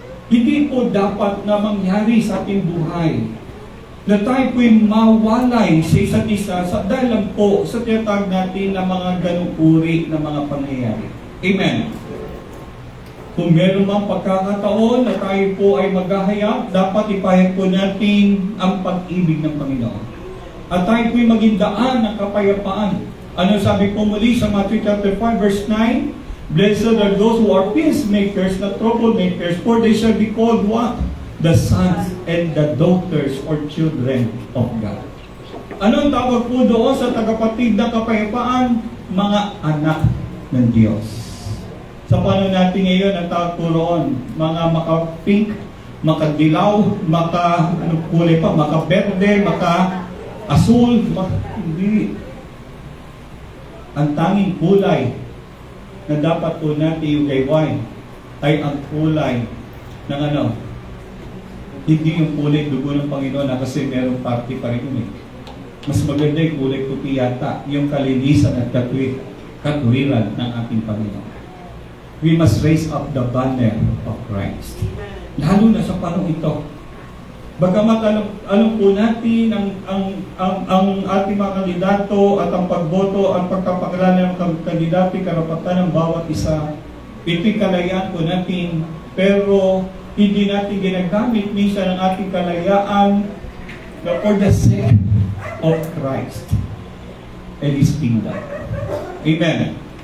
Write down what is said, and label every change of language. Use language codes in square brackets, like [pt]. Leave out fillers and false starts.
[tl] Hindi po dapat na mangyari sa ating buhay na tayo po'y mawalay sa isa't isa dahil lang po sa tinatawag natin na mga ganong uri na mga pangyayari. Amen. Kung meron mang pagkakataon na tayo po ay maghahayag, dapat ipahayag po natin ang pag-ibig ng Panginoon. At tayo po'y maging daan ng kapayapaan. Ano sabi po muli sa Matthew chapter 5 verse 9? [en] Blessed are those who are peacemakers, not troublemakers, for they shall be called what? The sons and the daughters or children of God. [tl] Anong tawag po doon sa tagapatid ng kapayapaan? Mga anak ng Diyos. Sa panahon natin ngayon, ang tawag po roon, mga maka-pink, maka-dilaw, kulay pa, maka-berde, maka-asul, hindi. Ang tanging kulay na dapat po natin yung gayway ay ang kulay ng hindi yung kulay dugo ng Panginoon na kasi merong party pa rin yun. Mas maganda yung kulay puti yata, yung kalinisan at katwiran ng ating Panginoon. [en] We must raise up the banner of Christ. [tl] Lalo na sa panahon ito. Bagamat alam po natin ang ating mga kandidato at ang pagboto at pagkapangalanan ng kandidato, karapatan ng bawat isa. Ito'y kalayaan po natin, pero hindi natin ginagamit minsan ang ating kalayaan [en] for the sake of Christ and His kingdom. [tl] Amen.